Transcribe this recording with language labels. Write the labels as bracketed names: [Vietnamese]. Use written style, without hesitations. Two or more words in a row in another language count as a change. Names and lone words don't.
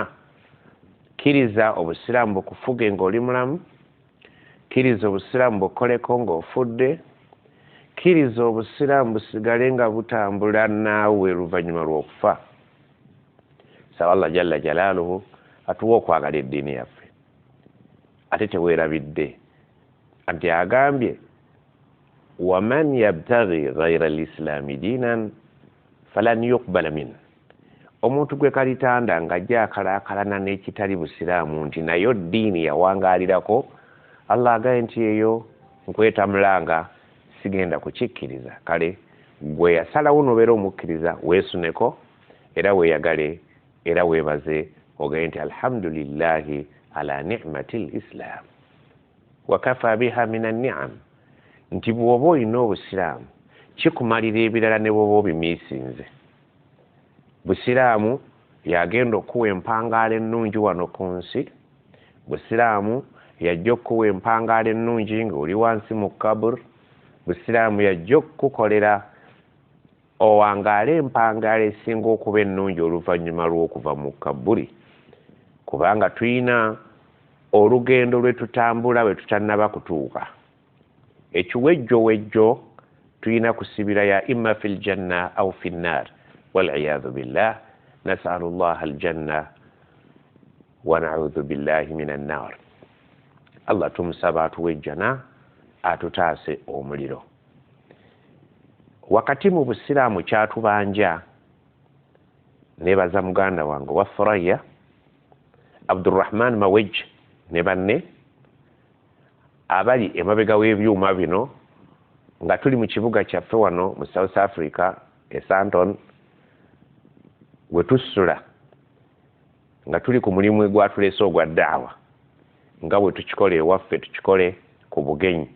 [Ganda] Kkiriza obusiraamu bukufuge ng'oli mulamu, kkiriza obusiraamu bukoleko ng'ofudde, kkiriza obusiraamu busigale nga butambula naawe oluvannyuma lw'okufa. Sawa [Arabic] الله جل جلاله [Ganda] atuwa okwagala eddiini yaffe. Ate teweerabidde nti agambye [Arabic] ومن يبتغ غير الإسلام دينا فلن يقبل من, [Ganda] omuntu gwe kalitanda ng'ajja akalaakalana n'ekitali busiraamu nti nayo ddiini yawangaalirako, Allah agaye nti eyo nkwetamulanga, sigenda kukikkiriza. Kale gwe yasalawo n'obeera omukkiriza weesuneko era weeyagale era weebaze, ogaye nti [Arabic] الحمد لله على نعمة الإسلام وكفى بها من النعم, [Ganda] nti bw'oba olina obusiraamu kikumalira ebirala ne bw'oba obimiisinze. Busiraamu yagenda okuwa empangaala ennungi wano ku nsi, busiraamu yajja okuwa empangaala ennungi ng'oli wansi mu kabur, busiraamu yajja okukolera owangaale empangaala esinga okuba ennungi oluvannyuma lw'okuva mu kaburi. Kubanga tuyina olugendo lwe tutambula bwe tutannaba kutuuka. Ekiwejjowejjo tuyina kusibira ya [Arabic] إما في الجنة أو في النار، والعياذ بالله. نسأل الله الجنة ونعوذ بالله من النار. [Ganda] Allah tumusaba atuwejjana atutaase omuliro. Wakati mu busiraamu kyatubanja, nebaza muganda wange wa Furaya Abdurrahman Mawej ne banne abali emabega w'ebyuma bino nga tuli mu kibuga kyaffe wano mu South Africa e Sandton, we tusula nga tuli ku mulimu gwatuleese ogwa ddaawa, nga bwe tukikole ewaffe tukikole ku bugenyi.